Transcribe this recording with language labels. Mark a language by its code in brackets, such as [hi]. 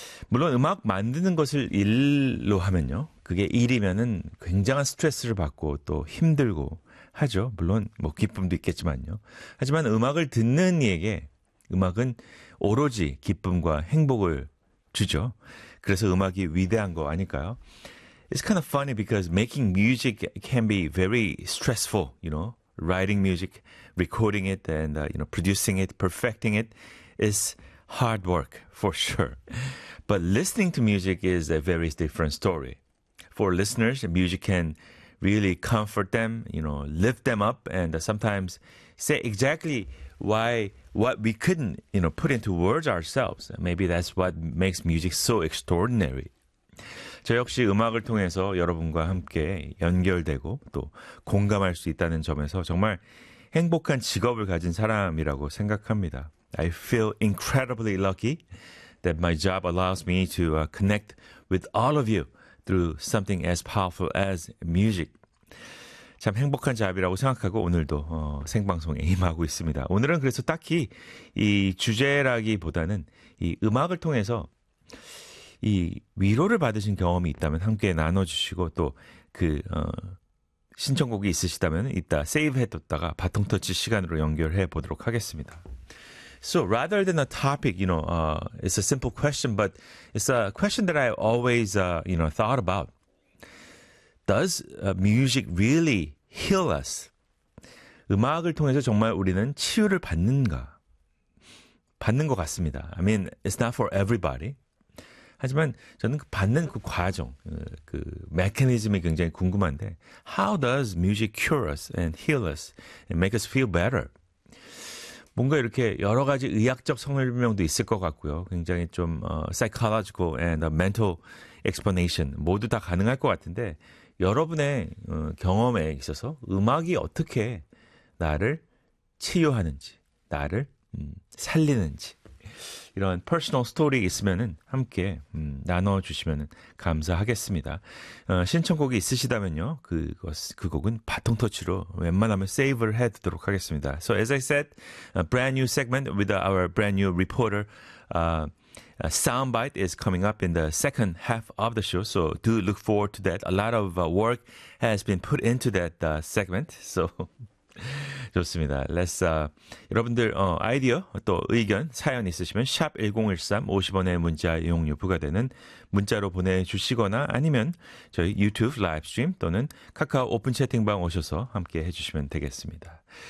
[ko] 물론 음악 만드는 것을 일로 하면요. 그게 일이면은 굉장한 스트레스를 받고 또 힘들고 하죠. 물론 뭐 기쁨도 있겠지만요. 하지만 음악을 듣는 이에게 음악은 오로지 기쁨과 행복을 주죠. 그래서 음악이 위대한 거 아닐까요? [en] It's kind of funny because making music can be very stressful, you know. Writing music, recording it, and you know, producing it, perfecting it is hard work for sure. But listening to music is a very different story. For listeners, music can really comfort them, you know, lift them up, and sometimes say exactly what we couldn't, you know, put into words ourselves. Maybe that's what makes music so extraordinary. [ko] 저 역시 음악을 통해서 여러분과 함께 연결되고 또 공감할 수 있다는 점에서 정말 행복한 직업을 가진 사람이라고 생각합니다. [en] I feel incredibly lucky that my job allows me to connect with all of you through something as powerful as music. [ko] 참 행복한 잡이라고 생각하고 오늘도 생방송에 임하고 있습니다. 오늘은 그래서 딱히 이 주제라기보다는 이 음악을 통해서 이 위로를 받으신 경험이 있다면 함께 나눠주시고 또 그 신청곡이 있으시다면 이따 세이브해뒀다가 바통터치 시간으로 연결해 보도록 하겠습니다. [en] So rather than a topic, you know, it's a simple question, but it's a question that I always, you know, thought about. Does music really heal us? [ko] 음악을 통해서 정말 우리는 치유를 받는가? 받는 것 같습니다. [en] I mean, it's not for everybody. [ko] 하지만 저는 그 받는 그 과정, 그 메커니즘이 굉장히 궁금한데 [en] How does music cure us and heal us and make us feel better? [ko] 뭔가 이렇게 여러 가지 의학적 설명도 있을 것 같고요. 굉장히 좀 [en] psychological and mental explanation [ko] 모두 다 가능할 것 같은데 여러분의 경험에 있어서 음악이 어떻게 나를 치유하는지, 나를 살리는지 이런 퍼스널 스토리 있으면은 함께 나눠주시면은 감사하겠습니다. 신청곡이 있으시다면요. 그 곡은 바통터치로 웬만하면 세이브를 해두도록 하겠습니다. [en] So as I said, a brand new segment with our brand new reporter Soundbite is coming up in the second half of the show. So do look forward to that. A lot of work has been put into that segment. [ko] So... 좋습니다. [en] Let's, [ko] 여러분들 아이디어 또 의견 사연 있으시면 샵 1013 50원의 문자 이용료 부과되는 문자로 보내주시거나 아니면 저희 유튜브 라이브스트림 또는 카카오 오픈 채팅방 오셔서 함께 해주시면 되겠습니다.